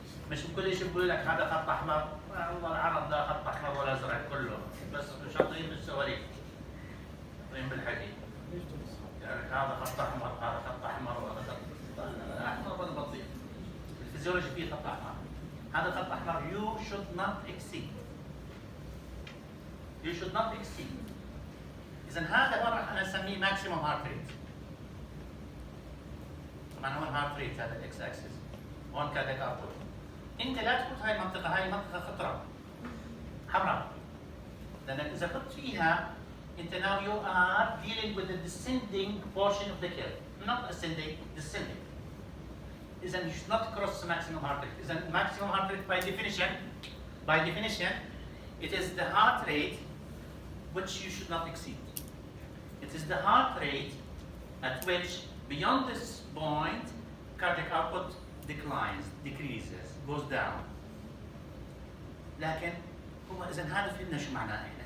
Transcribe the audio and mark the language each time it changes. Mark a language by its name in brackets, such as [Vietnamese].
[Arabic] مش بكل شيء بقول لك هذا خط أحمر، والله العرب ده خط أحمر ولا أزرق كله، بس شاطرين بالسواليف. شاطرين بالحكي. يعني هذا خط أحمر، هذا خط أحمر، وهذا خط أحمر ولا بطيء. الفيزيولوجي فيه خط أحمر. هذا خط أحمر [English] you should not exceed. You should not exceed. [Arabic] اذا هذا مره انا اسميه ماكسيموم هارت ريت. طبعا هون هارت ريت هذا الاكس اكسس، هون كاردياك اوتبوت. انت لا تفوت هاي المنطقه، هاي منطقه خطره حمراء، لانك اذا فت فيها انت [English] now you are dealing with the descending portion of the curve, not ascending, descending. [Arabic] إذا [English] you should not cross the maximum heart rate. [Arabic] إذا [English] maximum heart rate by definition, it is the heart rate which you should not exceed. It is the heart rate at which beyond this point cardiac output decreases, goes down. [Arabic] لكن هو إذا هذا فهمنا شو معناه إحنا.